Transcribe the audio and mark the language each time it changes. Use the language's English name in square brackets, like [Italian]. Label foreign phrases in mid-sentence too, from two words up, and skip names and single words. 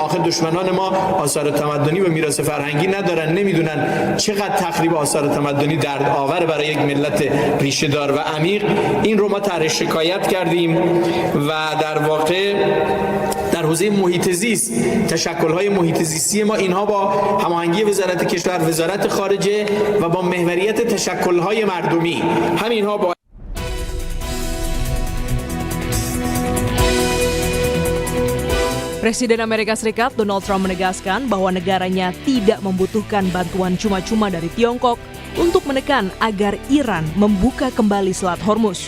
[Persian] آخه دشمنان ما آثار تمدنی و میراث فرهنگی ندارن، نمیدونن چقدر تخریب آثار تمدنی دردآور برای یک ملت ریشه دار و عمیق. این رو ما طرح شکایت کردیم و در واقع در حوزه محیط زیست تشکل‌های محیط زیستی ما اینها با هماهنگی وزارت کشور، وزارت خارجه و با محوریت تشکل‌های مردمی همینها با [Indonesian] Presiden Amerika Serikat Donald Trump menegaskan bahwa negaranya tidak membutuhkan bantuan cuma-cuma dari Tiongkok untuk menekan agar Iran membuka kembali Selat Hormuz.